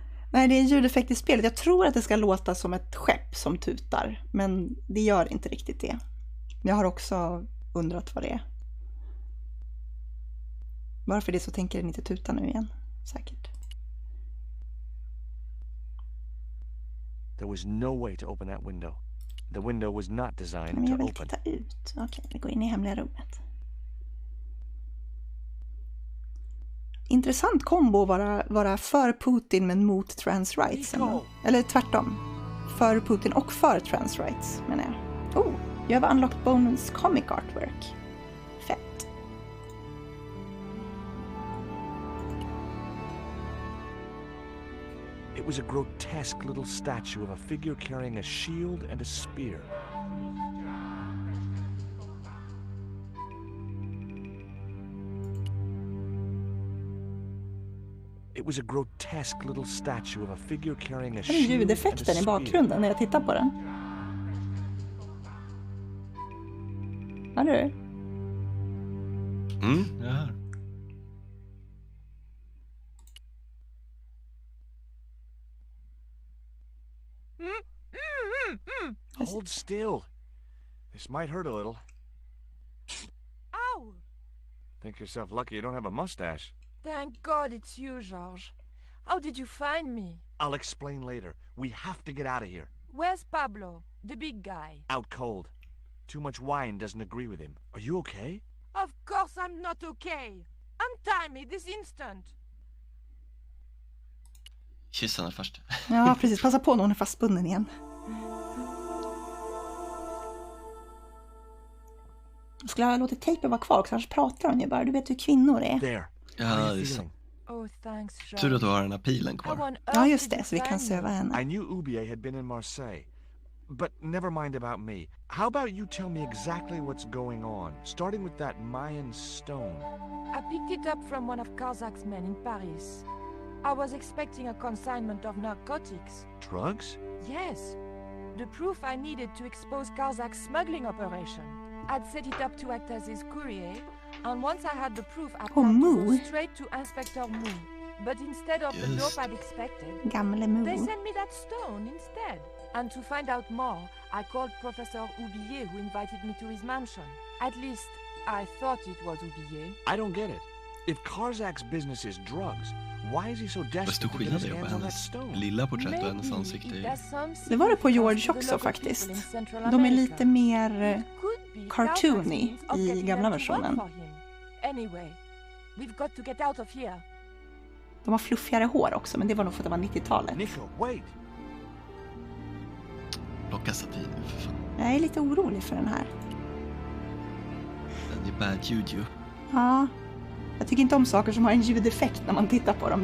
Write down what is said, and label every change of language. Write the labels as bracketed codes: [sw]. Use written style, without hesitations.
[sv] Nej, det är en ljudeffekt i spelet. Jag tror att det ska låta som ett skepp som tutar, men det gör inte riktigt det. Jag har också undrat vad det är. Varför det så tänker den inte tuta nu igen, säkert. [en] There was no way to open that window. The window was not designed [sv] Men jag [en] to [sv] vill [en] open. [sv] titta ut. Okej, vi går in i hemliga rummet. Intressant kombo att vara för Putin men mot trans rights. Eller tvärtom. För Putin och för trans rights, menar jag. [en] Oh, you have unlocked Bones comic artwork. [sv] Fett. [en] It was a grotesque little statue of a figure carrying a shield and a spear. It was a grotesque little statue of a figure carrying a shield. [sv] Det är ljudeffekten i bakgrunden när jag tittar på den. Har du? Jag hör. [en] Hold still. This might hurt a little. Ow! Think yourself lucky you don't have a mustache. Thank God it's you, George. How did you find me? I'll explain later. We have to get out of here. Where's Pablo, the big guy? Out cold. Too much wine doesn't agree with him. Are you okay? Of course I'm not okay. Untie me this instant. [sv] Kyss henne först. Ja, precis. Passa på när hon är fastbunden igen. Jag skulle ha låtit tejpen vara kvar, annars pratar hon ju bara. Du vet hur kvinnor är. [en] There. [sv] Ja, det är sant. [en] Oh, thanks, George. [sv] Tur att du har den här pilen kvar. Ja, just det. Så vi kan söva henne. [en] I knew Ubier had been in Marseille. But never mind about me. How about you tell me exactly what's going on, starting with that Mayan stone? I picked it up from one of Karzak's men in Paris. I was expecting a consignment of narcotics. Drugs? Yes. The proof I needed to expose Karzak's smuggling operation. I'd set it up to act as his courier, and once I had the proof, I planned to go straight to Inspector Mu. But instead of the dope I'd expected, they sent me that stone instead. And to find out more, I called Professor Oublier, who invited me to his mansion. At least, I thought it was Oublier. I don't get it. If Karzak's business is drugs, why is he so desperate to get his hands on that stone? [sv] Lilla porträtt och hennes ansikte. Det var det på George också faktiskt. De är lite mer cartoony i gamla versionen. [en] Anyway, we've got to get out of here. [sv] De har fluffigare hår också, men det var nog för att det var 90-talet. [en] Nico, wait. [sv] Plocka satin, för fan. Jag är lite orolig för den här. Den är [en] bad juju. [sv] Ja. Jag tycker inte om saker som har en ljudeffekt när man tittar på dem.